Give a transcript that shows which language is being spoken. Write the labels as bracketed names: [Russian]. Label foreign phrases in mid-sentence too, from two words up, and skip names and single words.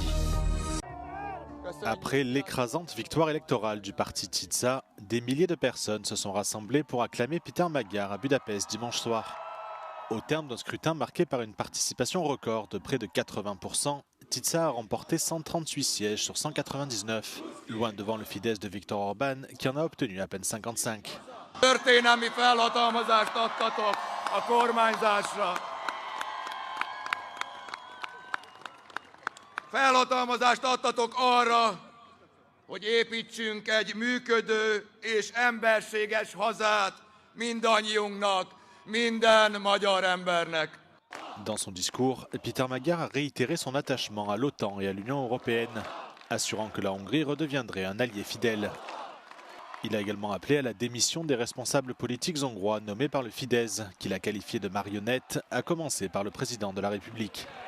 [French] Après l'écrasante victoire électorale du parti TISZA, des milliers de personnes se sont rassemblées pour acclamer Péter Magyar à Budapest dimanche soir. Au terme d'un scrutin marqué par une participation record de près de 80%, TISZA a remporté 138 sièges sur 199, loin devant le Fidesz de Viktor Orban qui en a obtenu à peine 55. [Hungarian] Történelmi felhatalmazást adtatok a kormányzásra. Felhatalmazást adtatok arra, hogy építsünk egy működő és emberséges hazát mindannyiunknak, minden magyar embernek. [French] Dans son discours, Péter Magyar a réitéré son attachement à l'OTAN et à l'Union européenne, assurant que la Hongrie redeviendrait un allié fidèle. Il a également appelé à la démission des responsables politiques hongrois nommés par le Fidesz, qu'il a qualifié de marionnettes, à commencer par le président de la République.